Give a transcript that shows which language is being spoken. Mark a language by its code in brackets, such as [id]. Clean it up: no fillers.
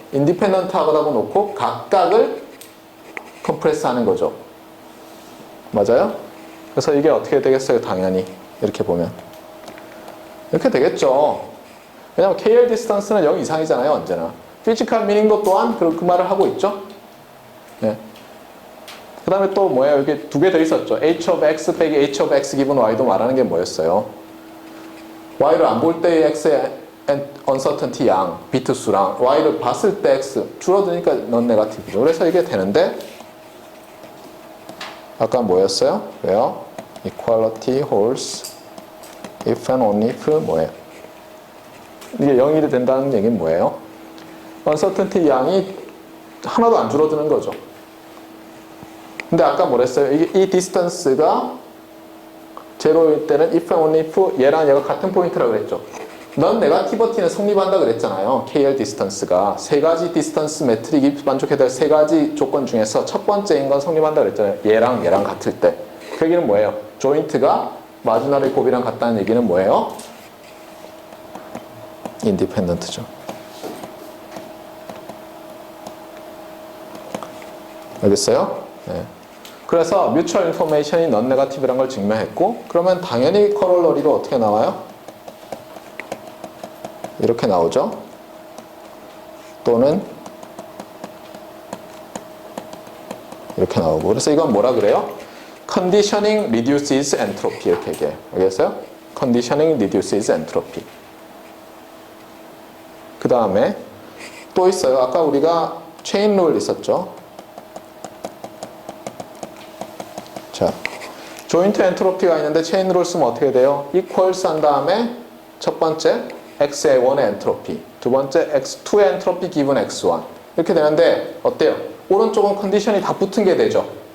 [ko] 인디펜던트 하다고 놓고 각각을 컴프레스 하는 거죠. 맞아요? 그래서 이게 어떻게 되겠어요? 당연히 이렇게 보면 이렇게 되겠죠. 왜냐하면 KL 디스턴스는 0 이상이잖아요. 언제나. 피지컬 미닝도 또한 그 말을 하고 있죠. 네. 그 다음에 또 뭐예요? 여기 두 개 더 있었죠. H of X 빼기 H of X 기분 Y도 말하는 게 뭐였어요? Y를 안 볼 때의 X의 uncertainty 양, 비트 수랑 Y를 봤을 때 X 줄어드니까 넌 네거티브죠. 그래서 이게 되는데 아까 뭐였어요? 왜요? [en] Equality holds if and only if [ko] 뭐예요? 이게 0이 된다는 얘기는 뭐예요? uncertainty 양이 하나도 안 줄어드는 거죠. 근데 아까 뭐랬어요? 이 디스턴스가 제로일 때는 [en] if and only if [ko] 얘랑 얘가 같은 포인트라고 그랬죠. 넌 네거티버티는 성립한다 그랬잖아요. KL 디스턴스가 세 가지 디스턴스 매트릭이 만족해야 될 세 가지 조건 중에서 첫 번째인 건 성립한다 그랬잖아요. 얘랑 같을 때. 그 얘기는 뭐예요? 조인트가 마지널의 곱이랑 같다는 얘기는 뭐예요? 인디펜던트죠. 알겠어요? 네. 그래서 뮤추얼 인포메이션이 넌 네거티브란 걸 증명했고 그러면 당연히 커롤러리로 어떻게 나와요? 이렇게 나오죠. 또는 이렇게 나오고 그래서 이건 뭐라 그래요? [en] Conditioning reduces entropy [ko] 이렇게 얘기해요. 알겠어요? [en] Conditioning reduces entropy. [ko] 그 다음에 또 있어요. 아까 우리가 체인 룰 있었죠. 자, 조인트 엔트로피가 있는데 체인 룰 쓰면 어떻게 돼요? equals 한 다음에 첫 번째 x의 1의 엔트로피, 두 번째 x2의 엔트로피 기분 x1 이렇게 되는데 어때요? 오른쪽은 컨디션이 다 붙은 게 되죠.